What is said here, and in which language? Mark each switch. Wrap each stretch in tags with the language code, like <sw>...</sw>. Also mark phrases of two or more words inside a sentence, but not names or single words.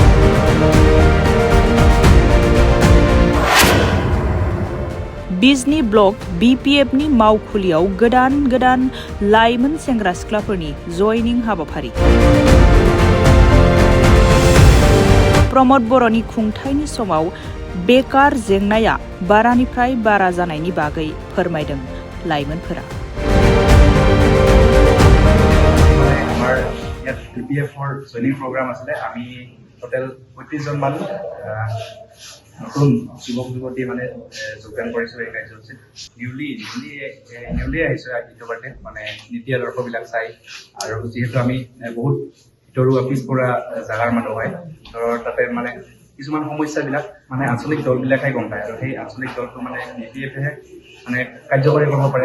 <brx>बिजनी ब्लक BPFनि मावखुलियाव गोदान लाइमोन सेंग्रा सिख्लाफोरनि जयनिं हाबाफारि। प्रमद बर'नि खुंथायनि समाव बेकार जेंनाया बारानिफ्राय बारा जानायनि बागै फोरमायदों लाइमोनफोरा।</brx> <as>আমাৰ ইয়াত BPFৰ</as> <en>joining programme</en> <as>আছিলে। আমি টোটেল 35 জন মানুহ নতুন যুৱক যুৱতী মানে যোগদান কৰিছো এই কাৰ্যসূচীত। নিউলি আহিছো ইটোবাৰতে মানে নীতি আদৰ্শবিলাক চাই, আৰু যিহেতু আমি বহুত ভিতৰুৱা পিছপৰা জাগাৰ মানুহ হয়, তাতে মানে কিছুমান সমস্যাবিলাক মানে আঞ্চলিক দলবিলাকে গম পায়, আৰু সেই আঞ্চলিক দলটো মানে BPFে মানে কাৰ্যকৰী কৰিব পাৰে।</as>